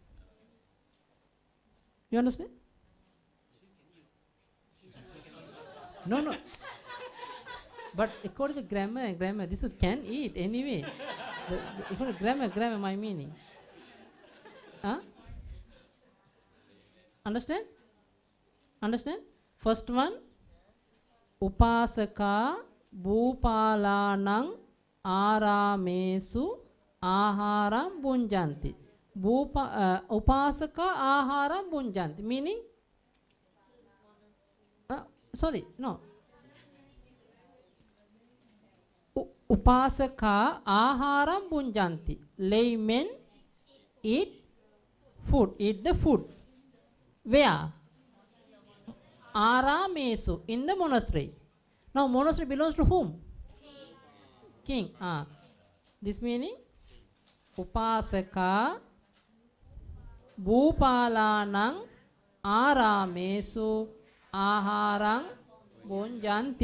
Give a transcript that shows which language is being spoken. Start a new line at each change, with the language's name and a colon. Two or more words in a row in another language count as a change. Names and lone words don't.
English: You understand? No. But according to grammar, this is can eat anyway. According to grammar, my meaning. Understand? Understand? First one,
Pali: Upasaka Bhupalanang Aramesu Aharam Bunjanti. Upasaka Aharam Bunjanti.
English: Meaning? Sorry, no.
Pali: Upasaka Aharam Bunjanti.
English: Laymen eat food. Eat the food. Where? Aramesu, in the monastery. Now monastery belongs to whom? King. This meaning
Pali: Upasaka Bhupalanang Aramesu Aharang Bunjanti.